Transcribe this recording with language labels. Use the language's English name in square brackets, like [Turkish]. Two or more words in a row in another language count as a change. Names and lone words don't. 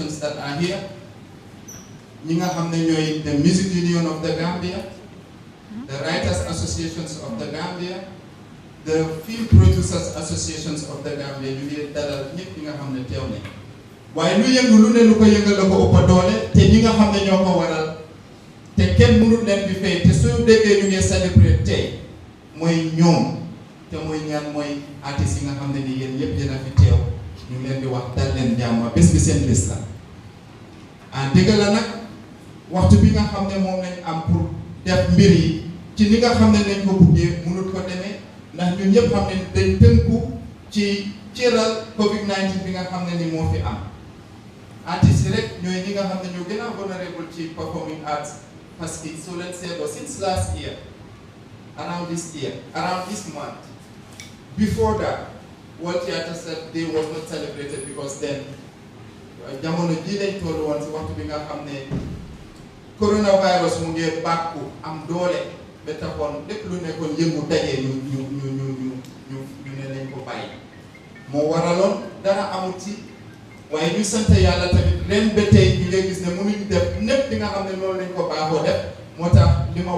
[English] that are here. [Wolof] ñi nga xam ne ñooy [English] the Music Union of the Gambia, the Writers Associations of the Gambia, the Film Producers Associations of the Gambia. [Wolof] ñu ngi dalal ñëpp ñi nga xam ne teew nañ waaye lu yëngu lu ne lu ko yëngal la ko ëpp doole te ñi nga xam ne ñoo ko waral te kenn mënul leen bi fay te soo déggee ñu ngi célébrer tey mooy ñoom te mooy ñaan mooy artistes yi nga xam ne ni yéen yëpp yéen a fi teew ñu ngi leen di wax dal leen jàmm bés bi seen bés la dëgg la nag waxtu bi nga xam ne moom lañ am pour def mbir yi ci ni nga xam ne nañ ko buggee mënut ko demee ndax ñun ñëpp xam ne dañ tënku ci cëral Covid-19 bi nga xam ne ni moo fi am artistes yi rek ñooy ñi nga xam ne ñoo gën a vulnerable ci [English] performing arts [French] parce que [Wolof] so leen seetloo [English] since last year around this month before that World Theatre Day was not celebrated because then [Wolof] jamono ji lañ toll woon si waxtu bi nga xam ne coronavirus mu ngi bàkku am doole ba taxoon lépp lu nekkoon yëngu dajee ñu ne lañ ko bàyyi moo waraloon dara amul ci waaye ñu sant yàlla tamit ren ba tey ñu ngi gis ne mënuñ def népp di nga xam ne loolu lañ ko baaxoo def moo tax li ma